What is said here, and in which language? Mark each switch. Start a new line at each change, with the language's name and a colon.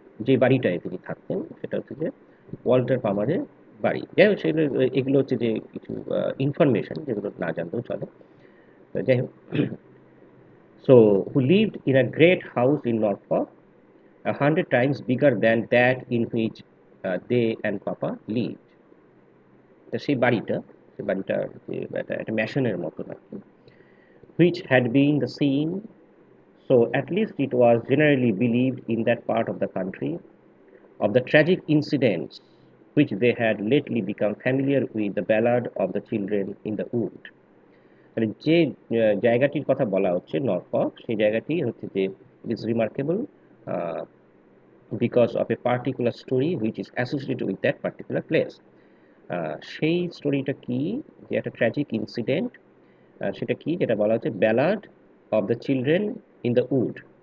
Bangla: যে বাড়িটায় তিনি থাকতেন সেটা হচ্ছে যে ওয়াল্টার পামারের বাড়ি। যাই হোক, সেগুলো এগুলো হচ্ছে যে কিছু ইনফরমেশন যেগুলো না জানলেও চলে। তো যাই হোক,
English: so who lived in a great house in Norfolk, 100 times bigger than that in which they and Papa lived.
Bangla: তো সেই বাড়িটা যে একটা ম্যাশনের মতো নাকি,
English: which had been the scene, so at least it was generally believed in that part of the country, of the tragic incidents which they had lately become familiar with, the ballad of the children in the wood.
Bangla: মানে যে জায়গাটির কথা বলা হচ্ছে Norfolk, সেই জায়গাটি হচ্ছে যে
English: Is remarkable because of a particular story which is associated with that particular place.
Bangla: সেই স্টোরিটা কি, যে একটা ট্র্যাজিক ইনসিডেন্ট, সেটা কি যেটা বলা হচ্ছে ballad of the children in the wood.